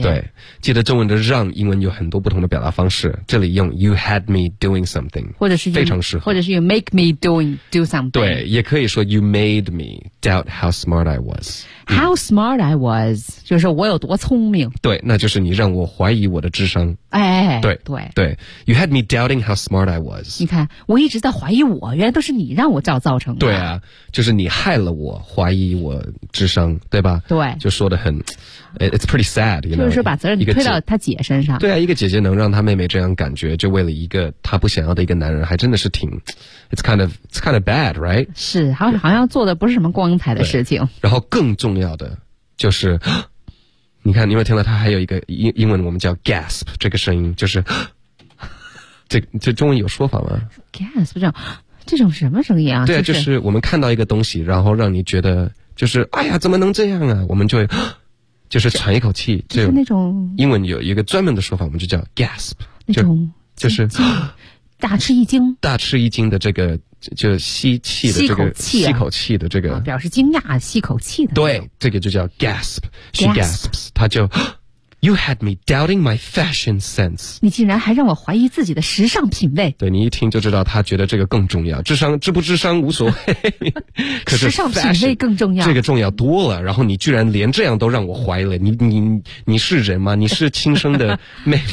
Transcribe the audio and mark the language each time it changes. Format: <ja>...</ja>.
<zh>对，记得中文的让，英文有很多不同的表达方式，这里用</zh> <en>You had me doing something，</en> <zh>或者是非常适合，或者是</zh> <en>You make me do something。</en> <zh>对，也可以说</zh> <en>You made me doubt how smart I was。 How smart I was，、</en> <zh>嗯、就是我有多聪明。对，那就是你让我怀疑我的智商。哎，对对对</zh> <en>，You had me doubting how smart I was。</en> <zh>你看，我一直在怀疑我，原来都是你让我造成的。对啊，就是你害了我，怀疑我智商，对吧？对，就说得很</zh> <en>，It's pretty sad， you know，</en> <zh>就是把责任推到他姐身上。对啊，一个姐姐能让她妹妹这样感觉，就为了一个她不想要的一个男人，还真的是挺 ，</zh> <en>It's kind of bad， right？</en> <zh>是，好像做的不是什么光彩的事情。然后更重要。重要的就是，你看，你有没有听到他还有一个英文，我们叫 gasp 这个声音，就是这中文有说法吗？gasp 这种什么声音啊？对啊、就是我们看到一个东西，然后让你觉得就是哎呀，怎么能这样啊？我们就会就是喘一口气，就是那种英文有一个专门的说法，我们就叫 gasp，那种就是大吃一惊，大吃一惊的这个。就吸气的这个吸口气的这个、表示惊讶吸口气的对这个就叫 gasp she</zh> <en>gasps</en> <zh>他就</zh> <en>you had me doubting my fashion sense</en> <zh>你竟然还让我怀疑自己的时尚品味对你一听就知道他觉得这个更重要智商智不智商无所谓可是</zh> <en>fashion,</en> <zh>时尚品味更重要这个重要多了然后你居然连这样都让我怀疑了你是人吗你是亲生的妹</zh>